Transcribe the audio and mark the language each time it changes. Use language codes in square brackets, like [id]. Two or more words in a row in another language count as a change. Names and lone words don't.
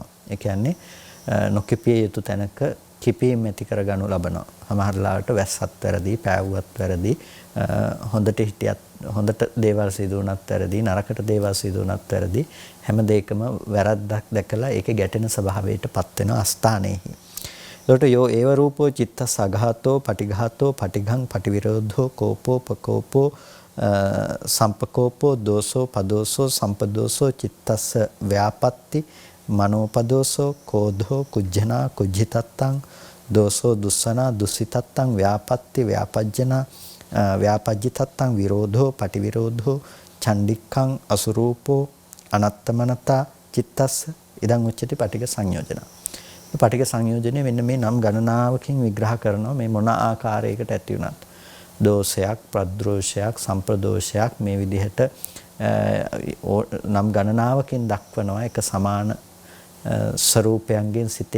[si] ඒ කියන්නේ නොකිපිය යුතු තැනක කිපීම ඇති කරගනු ලබනවා. සමහර ලාවට වැස්සත් වැරදි, පෑවුවත් වැරදි, හොඳට හිටියත් හොඳට දේවල් සිදු වුණත් වැරදි, නරකට දේවල් සිදු වුණත් වැරදි, හැම දෙයකම වැරද්දක් දැකලා ඒකේ ගැටෙන ස්වභාවයටපත් වෙන අස්ථානයේහි. [pi] ඒකට යෝ ඒව රූපෝ චිත්තස් අඝාතෝ පටිඝාතෝ පටිඝං පටිවිරෝධෝ කෝපෝ පකෝපෝ සම්පකෝපෝ දෝසෝ පදෝසෝ සම්පදෝසෝ චිත්තස්ස ව්‍යාපත්ති මනෝපදෝසෝ කෝධෝ කුජ්ජනා කුජ්ජිතත්තං දෝසෝ දුස්සනා දුස්සිතත්තං ව්‍යාපත්ති ව්‍යාපජ්ජනා ව්‍යාපජ්ජිතත්තං විරෝධෝ පටිවිරෝධෝ චණ්ඩික්ඛං අසුරූපෝ අනත්තමනතා චිත්තස්ස ඉදං උච්චති පටිඝ සංයෝජන. [si] මේ පටිඝ සංයෝජනය මෙන්න මේ නම් ගණනාවකින් විග්‍රහ කරනවා මේ මොන ආකාරයකට ඇති වුණත් දෝෂයක් ප්‍රද්‍රෝෂයක් සම්ප්‍රදෝෂයක් මේ විදිහට නම් ගණනාවකින් දක්වනවා එක සමාන ස්වરૂපයන්ගෙන් සිතේ